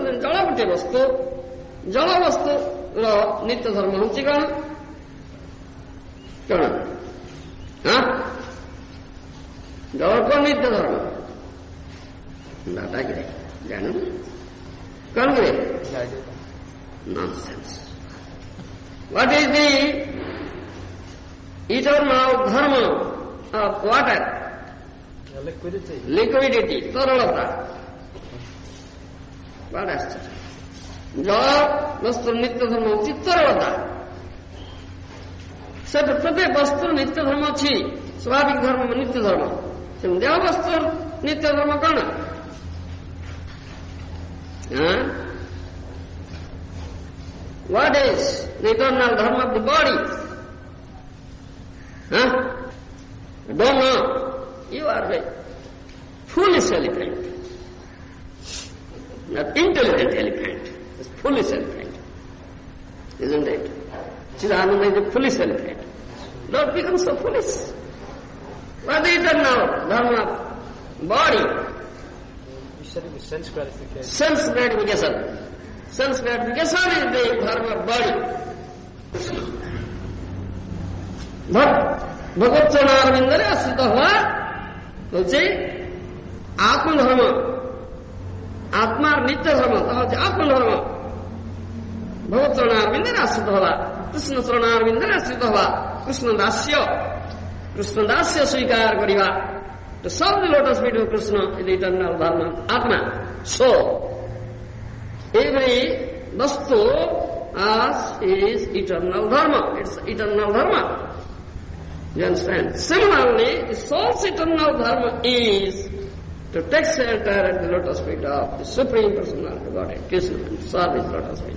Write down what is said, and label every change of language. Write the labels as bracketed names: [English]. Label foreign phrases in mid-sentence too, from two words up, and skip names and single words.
[Odia] ଜଳ ଗୋଟିଏ ବସ୍ତୁ, ଜଳ ବସ୍ତୁର ନିତ୍ୟ ଧର୍ମ ହେଉଛି କଣ? ଜଳ କଣ ନିତ୍ୟ ଧର୍ମ? ଦାଦା କିରେ ଜାଣୁ କଣ କିରେ? ନନସେନ୍ସ। [English] What is the eternal dharma of water? Liquidity, ତରଳତା। What is it? [Odia] ଜଳ ବସ୍ତୁର ନିତ୍ୟ ଧର୍ମ ହେଉଛି ତରଳତା। ସେଠି ପ୍ରତ୍ୟେକ ବସ୍ତୁର ନିତ୍ୟ ଧର୍ମ ଅଛି, ସ୍ୱାଭାବିକ ଧର୍ମ ନିତ୍ୟ ଧର୍ମ। ଦେହ ବସ୍ତୁର ନିତ୍ୟ ଧର୍ମ କଣ? [English] What is the eternal dharma of the body? Don't know. You are a foolish elephant, not intelligent elephant. It's foolish elephant, isn't it? Chidananda is a foolish elephant. Don't become so foolish. What is eternal dharma of body? You said it was sense gratification. Sense gratification. Sense gratification is the dharma of body. [Bangla] ভগবত চরণারবিন্দরে আশ্রিত হওয়া হচ্ছে আত্মধর্ম, আত্মার নিত্য ধর্ম, তা হচ্ছে আত্মধর্ম। ভগবত চরণারবিন্দরে আশ্রিত হওয়া, কৃষ্ণ চরণারবিন্দরে আশ্রিত হওয়া, কৃষ্ণ দাস্য স্বীকার করিবা। [English] To serve the lotus feet of Krishna is the eternal dharma of Atma. So, every vastu is eternal dharma. It's eternal dharma. You understand? Similarly, the soul's eternal dharma is to take shelter at the lotus feet of the Supreme Personality of Godhead, Krishna, and serve his lotus feet.